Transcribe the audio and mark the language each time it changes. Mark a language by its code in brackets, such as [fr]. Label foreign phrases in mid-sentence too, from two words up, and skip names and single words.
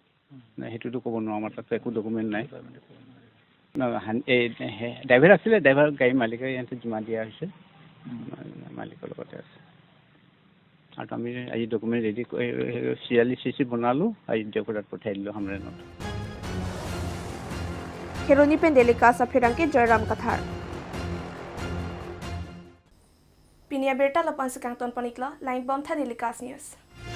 [as] সেইটোতো ক'ব নোৱাৰোঁ আমাৰ তাত একো ডকুমেণ্ট নাই এই ড্ৰাইভাৰ আছিলে, ড্ৰাইভাৰ গাড়ী মালিকে ইয়াতে জিমা দিয়া হৈছে, মালিকৰ লগতে আছে। আৰু আমি আজি ডকুমেণ্ট ৰেডি কৰি 46 CC বনালোঁ, আজি ডকুমেণ্ট পঠাই দিলোঁ হামৰেনত। [mjw] Kheroni Pendelika Saphirangke Joyram Kathar. Pinia Berta Lapan Sekang Ton Panikla, Line Bomb Thanilikas News.